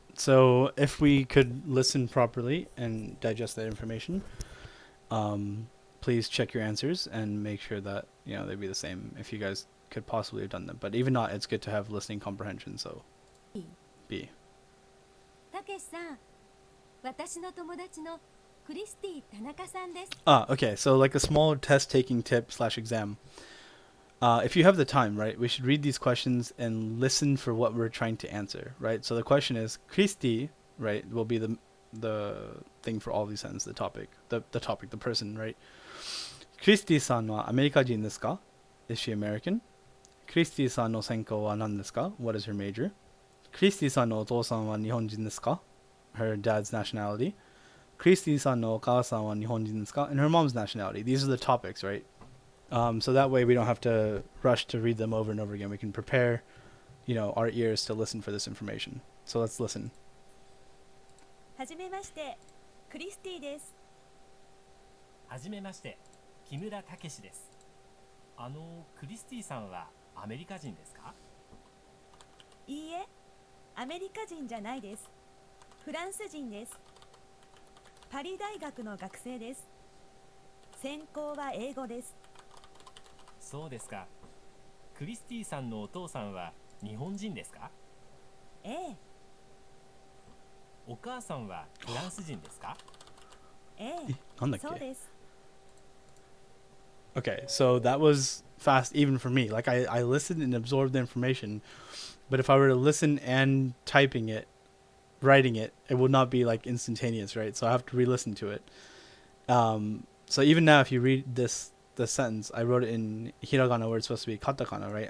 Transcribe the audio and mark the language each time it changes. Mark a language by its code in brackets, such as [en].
[en] So if we could listen properly and digest that information, please check your answers and make sure that they'd be the same if you guys could possibly have done them. But even not, it's good to have listening comprehension. So B. [ja] たけしさん、私の友達のクリスティ田中さんです。 [en] Okay. So like a small test taking tip / exam. If you have the time, right, we should read these questions and listen for what we're trying to answer, right? So the question is, Christy, right, will be the thing for all these sentences, the topic, the person, right? [ja] Christy-san wa Amerika jin desu ka? [en] Is she American? [ja] Christy-san no senkou wa nan desu ka? [en] What is her major? [ja] Christy-san no otousan wa Nihon jin desu ka? [en] Her dad's nationality. [ja] Christy-san no okaasan wa Nihon jin desu ka? [en] And her mom's nationality. These are the topics, right? So that way we don't have to rush to read them over and over again. We can prepare, our ears to listen for this information. So let's listen. [ja] はじめまして、クリスティです。はじめまして、木村武史です。クリスティさんはアメリカ人ですか？いいえ、アメリカ人じゃないです。フランス人です。パリ大学の学生です。専攻は英語です。そうですか。クリスティさんのお父さんは日本人ですか？ええ。お母さんはフランス人ですか？ええ。そうです。 [en] Okay, so that was fast even for me. Like I listened and absorbed the information, but if I were to listen and writing it, it would not be like instantaneous, right? So I have to re-listen to it. So even now, if you read the sentence, I wrote it in hiragana where it's supposed to be katakana, right?